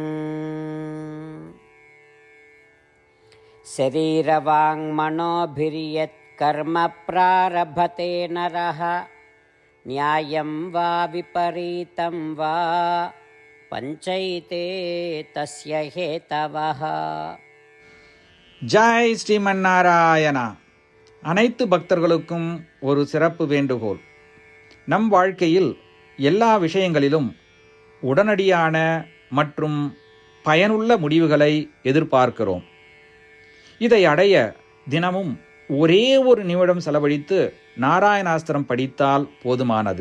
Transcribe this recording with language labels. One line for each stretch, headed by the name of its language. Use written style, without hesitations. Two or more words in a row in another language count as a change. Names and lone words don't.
Sanskrit: शरीरवाङ्मनोभिर्यत् कर्म प्रारभते नरः न्यायं वा विपरीतं वा पञ्चैते तस्य हेतवः.
Tamil: ஜெய் ஸ்ரீமன் நாராயணா. அனைத்து பக்தர்களுக்கும் ஒரு சிறப்பு வேண்டுகோள். நம் வாழ்க்கையில் எல்லா விஷயங்களிலும் உடனடியான மற்றும் பயனுள்ள முடிவுகளை எதிர்பார்க்கிறோம். இதை அடைய தினமும் ஒரே ஒரு நிமிடம் செலவழித்து நாராயணாஸ்திரம் படித்தால் போதுமானது.